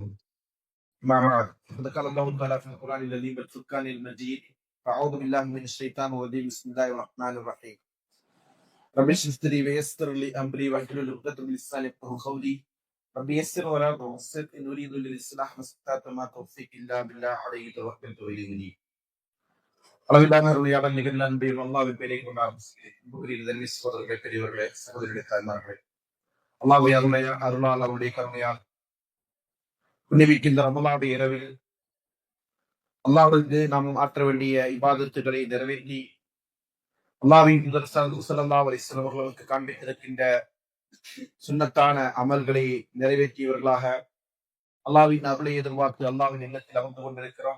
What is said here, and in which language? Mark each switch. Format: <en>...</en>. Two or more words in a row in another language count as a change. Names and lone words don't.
<ar>مع بعد فقد قال الله تعالى في القرآن الذي بالفرقان المجيد أعوذ بالله من الشيطان الرجيم بسم الله الرحمن الرحيم. رب اشرح لي صدري ويسر لي أمري واحلل عقدة من لساني يفقهوا قولي. رب يسر ولا تعسر إن أريد للإصلاح ما استطعت ما توفيق إلا بالله عليه توكلت وإليه أنيب.</ar> <ta>அளவில்லான அருளையாளர் நிகழ் அன்பில் அல்லாஹ்வின் பெயரை கொண்டு ஆரம்பிக்கிறேன். சகோதரர்களே, பெரியவர்களே, சகோதரிகளே, தாய்மார்களே, அல்லாஹ்வுடைய அருளால் அவருடைய கருணையால் புண்ணியமிக்க ரமலானுடைய இரவில் அல்லாஹ்வுக்கு நாம் ஆற்ற வேண்டிய இபாதத்துகளை நிறைவேற்றி அல்லாஹ்வின் தூதர்</ta> <ar>صلى الله عليه وسلم</ar> <ta>அவர்களுக்கு காண்பித்திருக்கின்ற சுன்னத்தான அமல்களை நிறைவேற்றியவர்களாக அல்லாஹ்வின் அருளை எதிர்பார்த்து அல்லாஹ்வின் எண்ணத்தில் அமர்ந்து கொண்டிருக்கிறோம்.</ta>